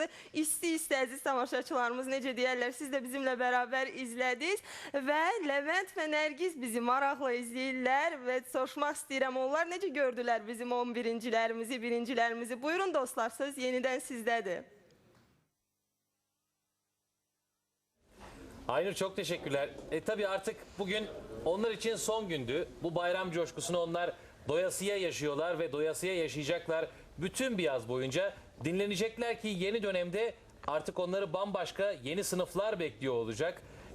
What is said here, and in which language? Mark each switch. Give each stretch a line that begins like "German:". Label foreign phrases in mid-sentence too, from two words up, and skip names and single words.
Azerbaijani: İsti-isti əziz tamaşaçılarımız necə deyərlər, siz də bizimlə bərabər izlədiniz və Levent və Nərgiz bizi maraqla izləyirlər və soruşmaq istəyirəm, onlar necə gördülər bizim 11-cilərimizi, birincilərimizi? Buyurun dostlar, söz yenidən sizdədir.
Turkish: Aynur çok teşekkürler. Tabii artık bugün onlar için son gündü. Bu bayram coşkusunu onlar doyasıya yaşıyorlar ve doyasıya yaşayacaklar. Bütün bir yaz boyunca dinlenecekler ki yeni dönemde artık onları bambaşka yeni sınıflar bekliyor olacak.